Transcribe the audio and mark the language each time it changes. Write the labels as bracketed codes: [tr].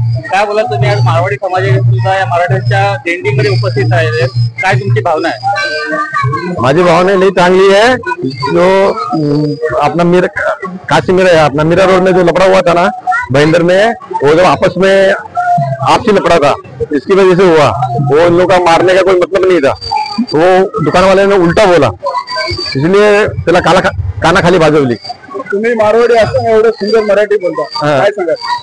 [mr] काय बोला तुम्ही आज मारवाडी समाजाच्या या मराठ्यांच्या दिंडीमध्ये उपस्थित आहे, काय तुमची भावना आहे? माझी भावना लई चांगली है। [hi] जो अपना मीरा काशी में अपना मीरा रोड में जो लपड़ा हुआ था ना भयंदर में, वो जो आपस में आपसी लपड़ा था, इसकी वजह से हुआ। वो इन लोगों का मारने का कोई मतलब नहीं था, वो दुकान वाले ने उल्टा बोला, इसलिए [mr] त्याला काना खाली भाजवली। तुम्ही मारवाडी असताना एवढं सुंदर मराठी बोलता, काय सांगा?